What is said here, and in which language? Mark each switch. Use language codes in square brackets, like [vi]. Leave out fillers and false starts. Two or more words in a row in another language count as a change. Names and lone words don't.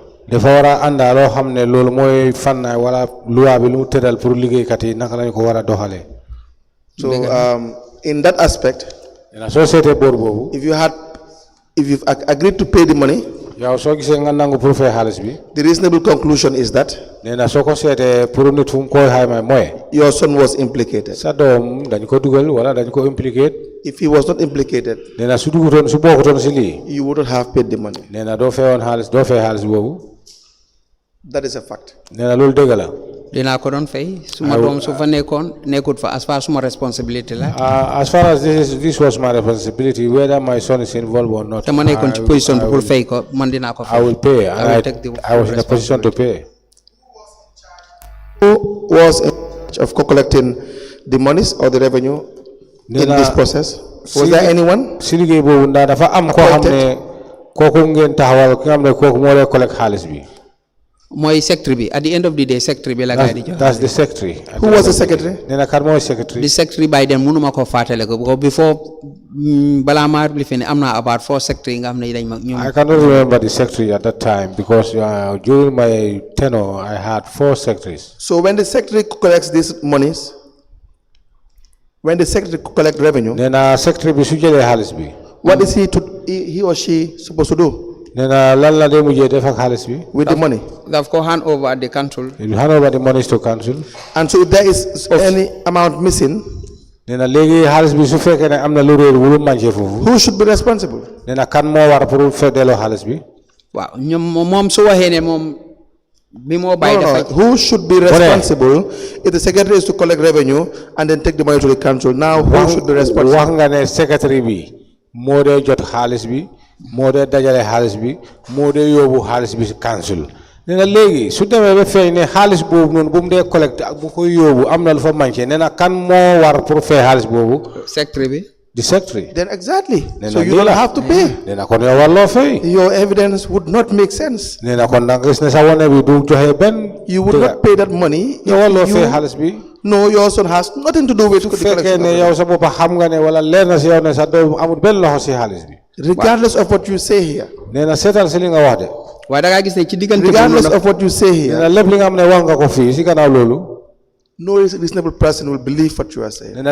[en] So in that aspect, if you've agreed to pay the money, the reasonable conclusion is that your son was implicated. If he was not implicated, you wouldn't have paid the money. That is a fact. [wo] Dinaa ko doon fay suma doom su fa nekkut fa [en] as far as [wo] suma responsibility la. [en] As far as this was my responsibility, whether my son is involved or not, [wo] te ma nekkoon ci position pour fay ko man dinaa ko fay. [en] I will pay. I was in a position to pay. Who was in charge of collecting the monies or the revenue in this process? Was there anyone? [wo] Si liggéey boobu ndax dafa am koo xam ne kooku ngeen taxawal ki nga xam ne kooku moo lay collect xaalis bi. Mooy secretary bi [en] at the end of the day [wo] secretary bi la gaay di jox. [en] That's the secretary. Who was the secretary? [wo] Nee na kan mooy secretary. [en] The secretary by then [wo] mënuma ko fàttale ko [en] because before [wo] balaa maa li fi ne am na about 4 secretary nga xam ne dañ ma ñoom. [en] I cannot remember the secretary at that time because during my tenure I had 4 secretaries. So when the secretary collects these monies, when the secretary collects revenue, [wo] nee na secretary bi su jëlee xaalis bi. [en] What is he or she supposed to do? With the money. They've got hand over the council. You hand over the monies to council. And so if there is any amount missing, who should be responsible? Wow. Who should be responsible if the secretary is to collect revenue and then take the money to the council? Now who should be responsible? [wo] Secretary moo dee jot xaalis bi moo dee dajale xaalis bi moo dee yóbbu xaalis bi si council nee na léegi su demee ba feeñ ne xaalis boobu noonu bu mu dee collecte ak bu koy yóbbu am na lu fa manqué nee na kan moo war pour fay xaalis boobu. Secretary bi. [en] The secretary. Then exactly. So you don't have to pay. [wo] nee na kon yow warloo fay. [en] Your evidence would not make sense. [wo] nee na kon da nga gis ne sa wane bi du joxe benn. [en] You would not pay that money. [wo] yow warloo fay xaalis bi. [en] No, your son has nothing to do with the collection. Regardless of what you say here. Regardless of what you say here. No reasonable person will believe what you are saying.